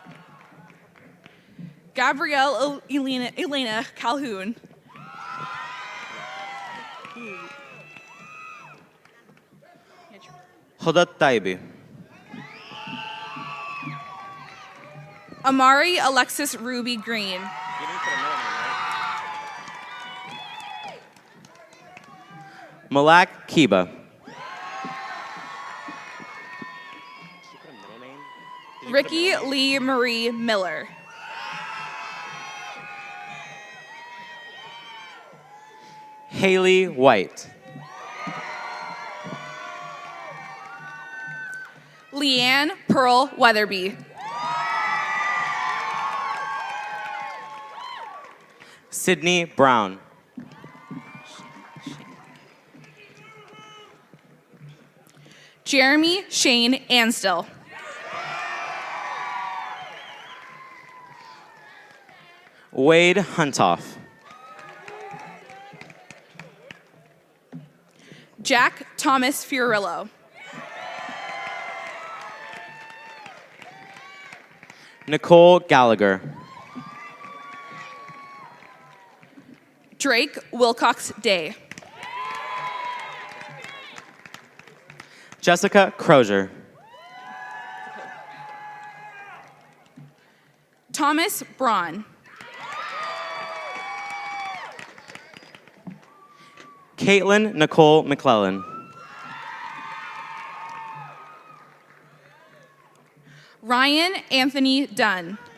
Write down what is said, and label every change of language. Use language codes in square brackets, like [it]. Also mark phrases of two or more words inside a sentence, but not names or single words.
[en] Gabrielle Elena Calhoun. Hodat Taibi. Amari Alexis Ruby Green. Malak Kiba. Ricky Lee Marie Miller. Haley White. Leanne Pearl Weatherby. Sydney Brown. Jeremy Shane Anstill. Wade Huntoff. Jack Thomas Fiorillo. Nicole Gallagher. Drake Wilcox Day. Jessica Crozier. Thomas Braun. Caitlin Nicole McClellan. Ryan Anthony Dunn.